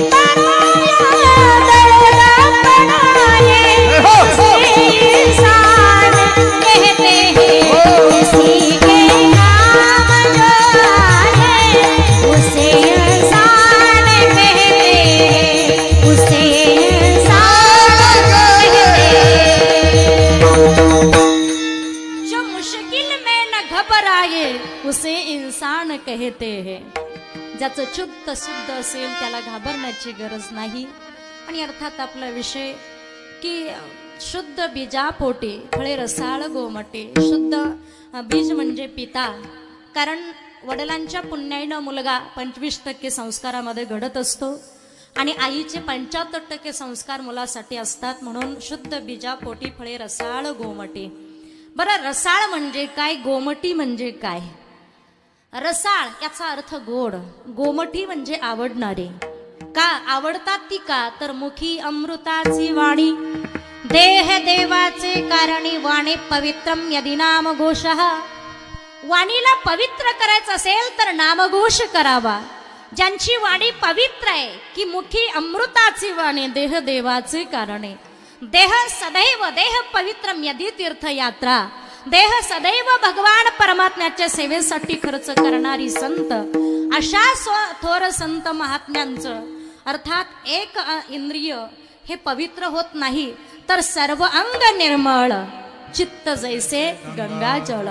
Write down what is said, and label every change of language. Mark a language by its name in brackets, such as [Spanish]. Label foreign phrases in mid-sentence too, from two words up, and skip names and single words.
[Hindi] पराया दर्द पराए उसे इंसान कहते हैं, किसी के काम जो आए उसे इंसान कहते हैं, उसे इंसान कहते हैं. जो मुश्किल में न घबराए उसे इंसान कहते हैं. [Marathi] ज्याचं शुद्ध शुद्ध असेल त्याला घाबरण्याची गरज नाही. आणि अर्थात आपला विषय की शुद्ध बीजापोटी फळे रसाळ गोमटे. शुद्ध बीज म्हणजे पिता, कारण वडिलांच्या पुण्याईनं मुलगा 25% संस्कारामध्ये घडत असतो आणि आईचे 75% संस्कार मुलासाठी असतात. म्हणून शुद्ध बीजापोटी फळे रसाळ गोमटे. बरं, रसाळ म्हणजे काय, गोमटी म्हणजे काय? रसाळ याचा अर्थ गोड, गोमटी म्हणजे आवडणारे. का आवडतात ती? का तर मुखी अमृताची वाणी, देह देवाचे कारणी, [Sanskrit] वाणी पवित्रम यदि नामघोषः. [Marathi] वाणीला पवित्र करायचं असेल तर नामघोष करावा. ज्यांची वाणी पवित्र आहे की मुखी अमृताची वाणी, देह देवाचे कारणे. देह सदैव, [Sanskrit] देह पवित्रम यदि तीर्थयात्रा, [Marathi] देह सदैव भगवान परमात्म्याच्या सेवेसाठी खर्च करणारी संत, अशा थोर संत महात्म्यांचं, अर्थात एक इंद्रिय हे पवित्र होत नाही तर सर्व अंग निर्मळ, चित्त जैसे गंगाजळ.